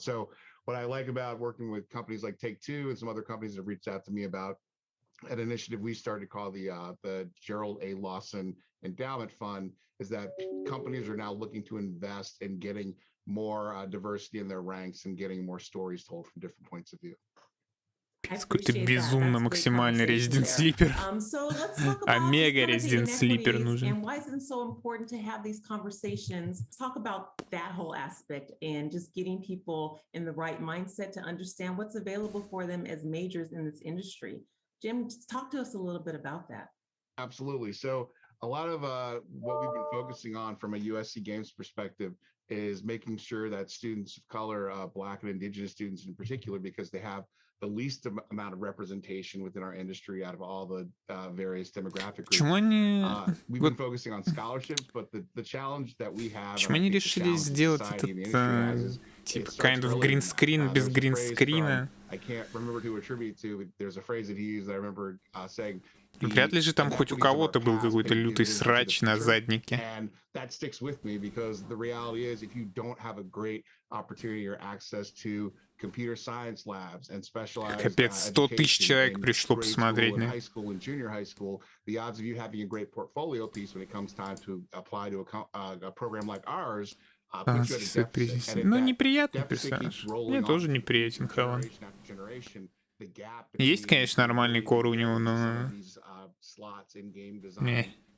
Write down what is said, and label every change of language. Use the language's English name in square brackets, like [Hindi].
[English] So what I like about working with companies like Take-Two and some other companies that have reached out to me about an initiative we started called the Gerald A. Lawson Endowment Fund is that companies are now looking to invest in getting more diversity in their ranks and getting more stories told from different points of view. [Russian] Какой-то безумно максимальный резидент слипер. Омега резидент слипер нужен. [English] And why is it so important to have these conversations? Talk about that whole aspect and just getting people in the right mindset to understand what's available for them as majors in this industry. Jim, talk to us a little bit about that. Absolutely. So a lot of what we've been focusing on from a USC Games perspective is making sure that students of color, Black and Indigenous students in particular, because they have the least amount of representation within our industry out of all the various demographic groups. We've been focusing on scholarships, but the challenge that we have. [Russian] Почему они решили сделать этот типа [English] kind of green screen [Russian] без green screen? [English] I can't remember who to attribute to, but there's a phrase that he used that I remember saying. [Russian] Вряд ли же там хоть у кого-то был какой-то лютый срач на заднике. [English] And that sticks with me because the reality is if you don't have a great opportunity or access to computer science labs and specialized [Russian] Капец, 100 тысяч человек пришло посмотреть на [English] high school and junior high school, the odds of you having a great portfolio piece when it comes time to apply to a program like ours. [Russian] Ну, неприятный персонаж. Мне тоже неприятен Хаван. Есть, конечно, нормальный кор у него, но... Не.